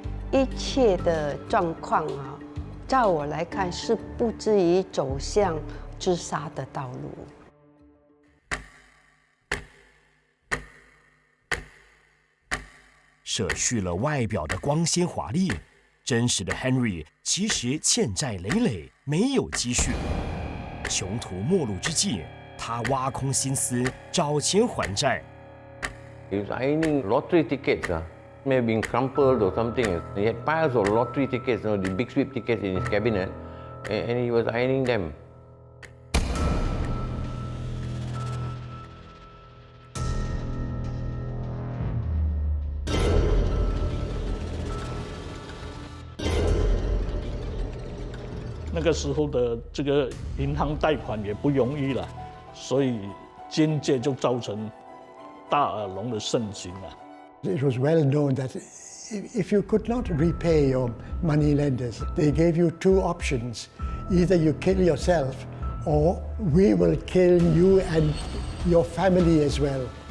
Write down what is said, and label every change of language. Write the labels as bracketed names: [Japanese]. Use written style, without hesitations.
[Chinese] 一切的状况照我来看是不至于走向自杀的道路。舍去了外表的光鲜华丽，真实的 Henry 其实欠债累累，没有积蓄。穷途末路之际，他挖空心思找钱还债。 [English] He was ironing lottery tickets, may have been crumpled or something. He had piles of lottery tickets, the big sweep tickets in his cabinet, and he was ironing them. . [Chinese] 那个时候的这个银行贷款也不容易了，所以间接就造成大耳窿的盛行啊。 [English] It was well known that if you could not repay your money lenders, they gave you two options: either you kill yourself, or we will kill you and your family as well.